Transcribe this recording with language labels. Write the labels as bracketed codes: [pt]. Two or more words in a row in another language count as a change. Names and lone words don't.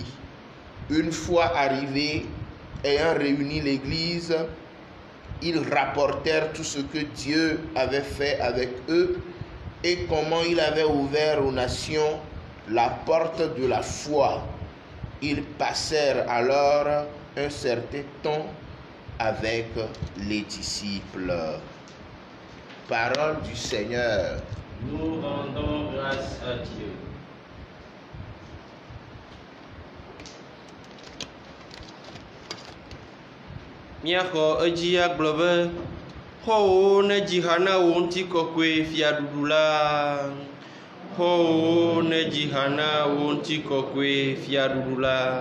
[fr] Une fois arrivés, ayant réuni l'Église, ils rapportèrent tout ce que Dieu avait fait avec eux et comment il avait ouvert aux nations la porte de la foi. Ils passèrent alors un certain temps avec les disciples. Parole du Seigneur. Nous rendons grâce à Dieu. [ee] Miaxɔ edzi agblɔ be xɔwo nedzi ha na wo ŋutikɔkɔe fiaɖuɖu la. Xɔwo nedzi ha na wo ŋutikɔkɔe fiaɖuɖu la.